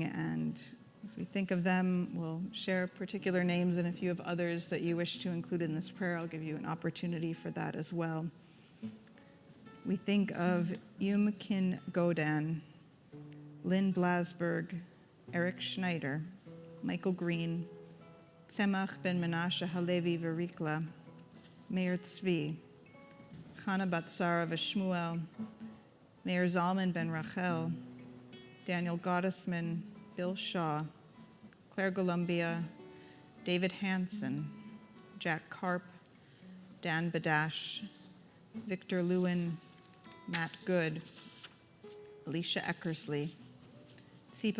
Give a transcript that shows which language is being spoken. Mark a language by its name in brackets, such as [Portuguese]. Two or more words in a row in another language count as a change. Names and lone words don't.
[English] And as we think of them, we'll share particular names, and if you have others that you wish to include in this prayer, I'll give you an opportunity for that as well. We think of Kin Godan, Lynn Blasberg, Eric Schneider, Michael Green, Tzemach ben Menashe Halevi Verikla, Meir Tzvi, Chana Batsara Veshmuel, Meir Zalman ben Rachel, Daniel Gottesman, Bill Shaw, Claire Columbia, David Hansen, Jack Karp, Dan Badash, Victor Lewin, Matt Good, Alicia Eckersley, Tsipa